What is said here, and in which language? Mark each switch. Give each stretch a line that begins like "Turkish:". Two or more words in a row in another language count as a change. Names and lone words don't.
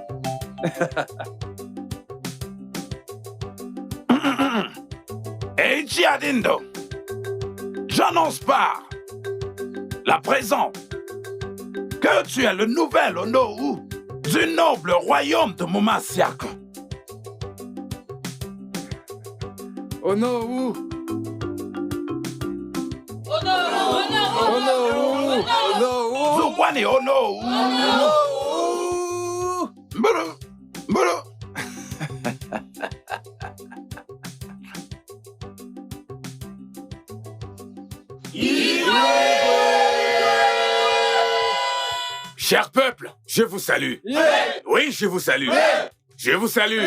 French: Et Giadindo, j'annonce par la présente que tu es le nouvel Onowu du noble royaume de Momasiako. Onowu! Onowu! Zukwani Onowu! Mbulu! Mbulu! Cher peuple, je vous salue. Oui, je vous salue. Je vous salue.